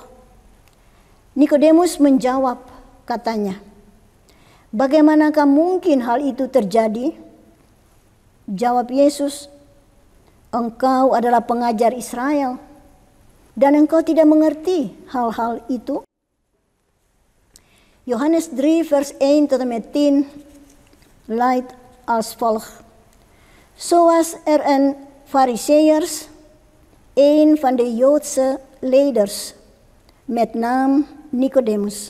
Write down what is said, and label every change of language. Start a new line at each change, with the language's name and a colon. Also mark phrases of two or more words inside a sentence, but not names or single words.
Indonesian: Nikodemus menjawab, katanya, "Bagaimanakah mungkin hal itu terjadi?" Jawab Yesus, "Engkau adalah pengajar Israel, dan engkau tidak mengerti hal-hal itu?"
Dutch: Johannes 3 vers 1 tot en met 10 luidt als volgt. Zo was er een Farizeeërs, een van de Joodse leiders, met naam Nicodemus.